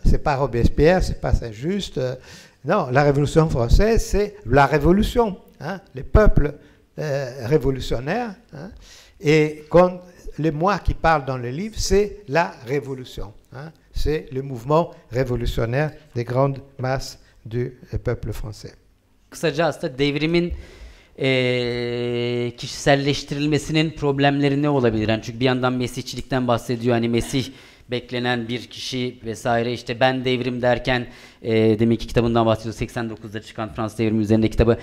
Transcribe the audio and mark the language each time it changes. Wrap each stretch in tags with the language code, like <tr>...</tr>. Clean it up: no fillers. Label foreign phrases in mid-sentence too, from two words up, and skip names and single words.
<fr>Ce n'est pas Robespierre, ce n'est pas Saint-Just. Non, la révolution française, c'est la révolution. Hein? Les peuples révolutionnaires. Hein? Et quand le moi qui parle dans le livre, c'est la révolution. Hein? C'est le mouvement révolutionnaire des grandes masses du peuple français.</fr> <tr>Kısaca aslında devrimin kişiselleştirilmesinin problemleri ne olabilir? Yani çünkü bir yandan mesihçilikten bahsediyor. Hani Mesih beklenen bir kişi vesaire, işte ben devrim derken deminki kitabından bahsediyor, 89'da çıkan Fransız devrimi üzerinde kitabı.</tr>